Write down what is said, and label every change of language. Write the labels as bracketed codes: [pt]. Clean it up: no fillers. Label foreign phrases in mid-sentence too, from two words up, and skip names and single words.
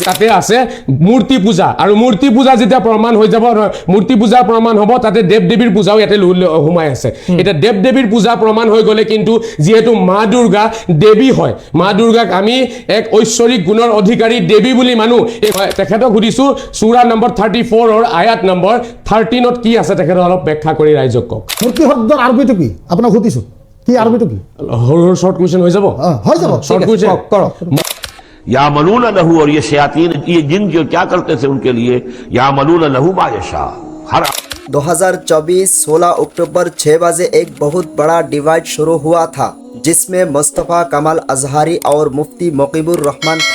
[as] তাতে আছে মূৰ্তি পূজা আৰু মূৰ্তি পূজা যেতিয়া প্ৰমাণ হৈ যাব মূৰ্তি পূজা প্ৰমাণ হ'ব তাতে দেৱ দেৱীৰ পূজাও ইয়াতে সোমাই আছে এটা দেৱ দেৱীৰ পূজা প্ৰমাণ হৈ গ'লে কিন্তু যেহেতু মা দুৰ্গা দেৱী হয় মা দুৰ্গাক আমি এক ঐশ্বৰিক গুণৰ অধিকাৰী দেৱী বুলি মানো তেখেতক সুধিছো সূৰা নম্বৰ 34 ৰ আয়াত নম্বৰ 13 ত কি আছে তেখেতক অলপ ব্যাখ্যা কৰি ৰাইজক কওক মূৰ্তি শব্দৰ আৰবিটো কি আপোনাক সুধিছো কি আৰবিটো কি সৰু [en] short question [as] হৈ যাব [en] short question [as] কৰক [ar] يعملون له [hi] और ये शयातीन ये जिन जो क्या करते थे उनके लिए [ar] يعملون له ما يشاء [hi] हर 2024 16 अक्टूबर 6 बजे एक बहुत बड़ा डिवाइड शुरू हुआ था जिसमें मुस्तफ़ा कमाल अजहरी और मुफ्ती मुकीबुर रहमान था।